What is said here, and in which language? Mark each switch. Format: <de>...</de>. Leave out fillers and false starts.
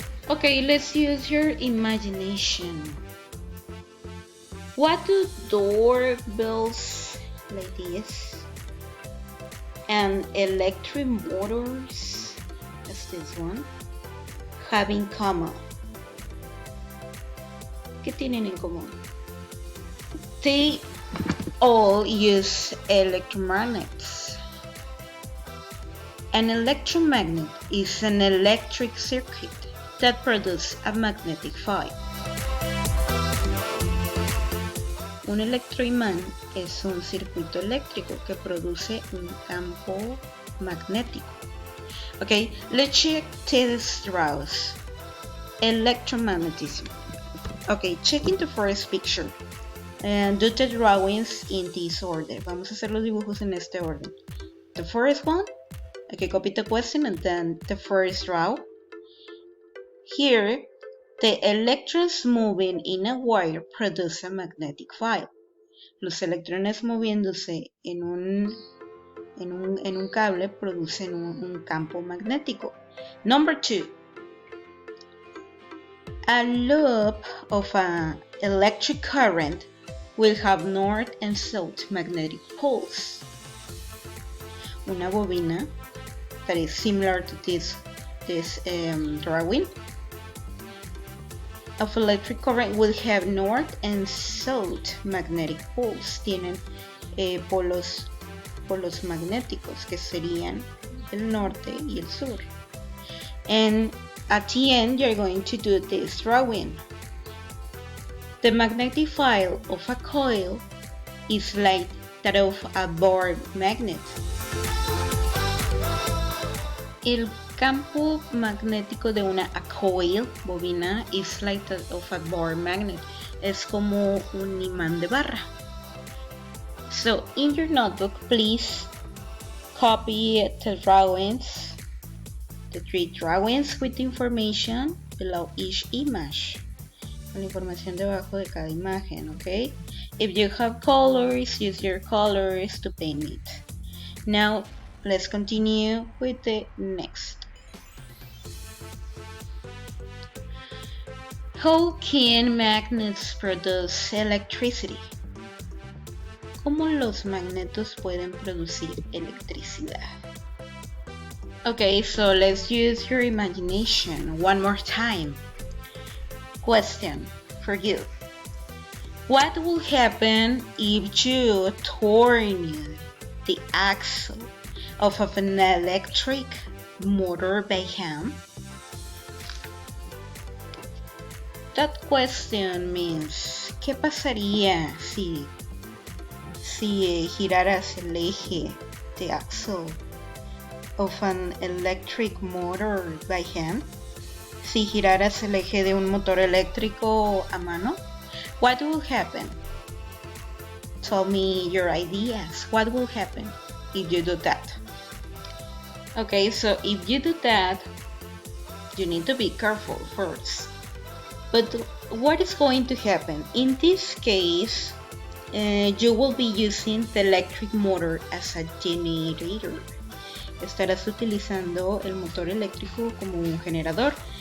<en>Okay, let's use your imagination. What do doorbells like this and electric motors, as this one, have in common?</en> <es>¿Qué tienen en común? They</es> <en>all use electromagnets. An electromagnet is an electric circuit that produces a magnetic field.</en> <es>Un electroimán es un circuito eléctrico que produce un campo magnético.</es> <en>Okay, let's check these drawings. Electromagnetism. Okay, checking the first picture. And do the drawings in this order.</en> <es>Vamos a hacer los dibujos en este orden.</es> <en>The first one, okay, copy the question and then the first draw. Here, the electrons moving in a wire produce a magnetic field.</en> <es>Los electrones moviéndose en un cable producen un campo magnético.</es> <en>Number 2. A loop of an electric current will have north and south magnetic poles.</en> <es>Una bobina</es> <en>that is similar to this drawing of electric current will have north and south magnetic poles.</en> <es>Tienen polos magnéticos que serían el norte y el sur.</es> <en>And at the end, you're going to do this drawing. The magnetic field of a coil is like that of a bar magnet.</en> <es>El campo magnético de una</es> <en>coil,</en> <es>bobina,</es> <en>is like that of a bar magnet.</en> <es>Es como un imán de barra.</es> <en>So, in your notebook, please copy the drawings, the 3 drawings with information below each image.</en> <es>Con información debajo de cada imagen, okay?</es> <en>If you have colors, use your colors to paint it. Now, let's continue with the next. How can magnets produce electricity?</en> <es>¿Cómo los magnetos pueden producir electricidad?</es> <en>Okay, so let's use your imagination one more time. Question for you. What will happen if you turn the axle of an electric motor by hand? That question means,</en> <es>¿qué pasaría si giraras el eje,</es> <en>the axle of an electric motor by hand?</en> <es>Si giraras el eje de un motor eléctrico a mano,</es> <en>what will happen? Tell me your ideas. What will happen if you do that? Okay, so if you do that, you need to be careful first. But what is going to happen? In this case, you will be using the electric motor as a generator.</en> <es>Estarás utilizando el motor eléctrico como un generador.</es>